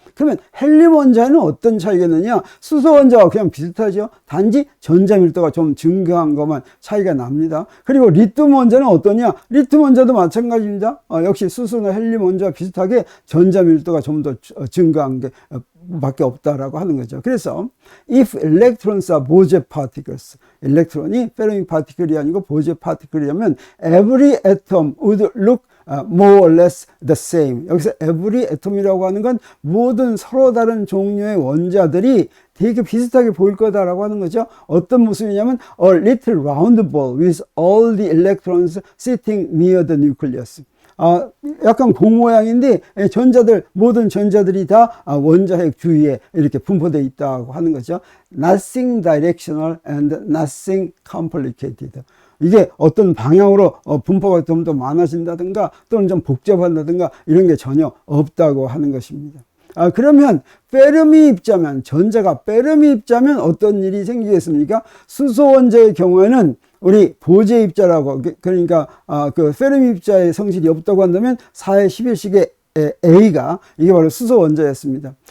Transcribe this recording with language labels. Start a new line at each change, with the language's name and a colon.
Korean: 그러면 헬륨 원자는 어떤 차이가 있느냐? 수소 원자와 그냥 비슷하죠. 단지 전자 밀도가 좀 증가한 것만 차이가 납니다. 그리고 리튬 원자는 어떠냐? 리튬 원자도 마찬가지입니다. 역시 수소나 헬륨 원자와 비슷하게 전자 밀도가 좀 더 증가한 게 밖에 없다라고 하는 거죠.
English: 그래서 if electrons are Bose particles,
Korean: 일렉트론이 페르미 파티클이 아니고 보제 파티클이라면
English: every atom would look more or less the same.
Korean: 여기서 every atom이라고 하는 건 모든 서로 다른 종류의 원자들이 되게 비슷하게 보일 거다라고 하는 거죠. 어떤 모습이냐면
English: a little round ball with all the electrons sitting near the nucleus.
Korean: 약간 공 모양인데 모든 전자들이 다 원자핵 주위에 이렇게 분포되어 있다고 하는 거죠.
English: Nothing directional and nothing complicated.
Korean: 이게 어떤 방향으로 분포가 좀 더 많아진다든가 또는 좀 복잡한다든가 이런 게 전혀 없다고 하는 것입니다. 그러면 페르미 입자면 전자가 페르미 입자면 어떤 일이 생기겠습니까? 수소 원자의 경우에는 우리 보제 입자라고 그러니까 그 페르미 입자의 성질이 없다고 한다면 4의 11식의 A가 이게 바로 수소 원자였습니다.